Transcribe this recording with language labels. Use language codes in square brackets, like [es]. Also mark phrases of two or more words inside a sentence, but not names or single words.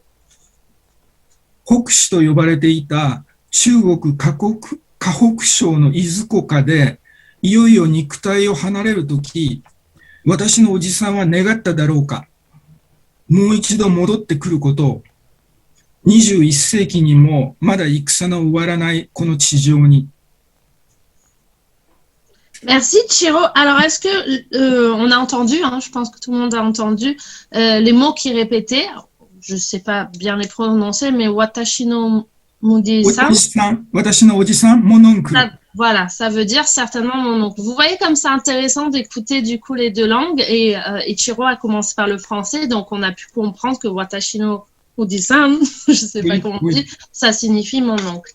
[ja] 北氏と呼ばれていた中国河北省の伊豆湖下で、いよいよ肉体を離れるとき、私のおじさんは願っただろうか。もう一度戻ってくることを、21世紀にもまだ戦の終わらないこの地上に。 [fr] Merci Chiro. Alors, est-ce que on a entendu, hein, je pense que tout le monde a entendu les mots qui répétaient. Je ne sais pas bien les prononcer, mais [ja] 私のムジさん. 私のおじさん, [fr] mon oncle. Voilà, ça veut dire certainement mon oncle. Vous voyez comme c'est intéressant d'écouter du coup les deux langues et Ichiro a commencé par le français, donc on a pu comprendre que [ja] 私のムジさん, [fr] je sais pas comment on dit, ça signifie mon oncle.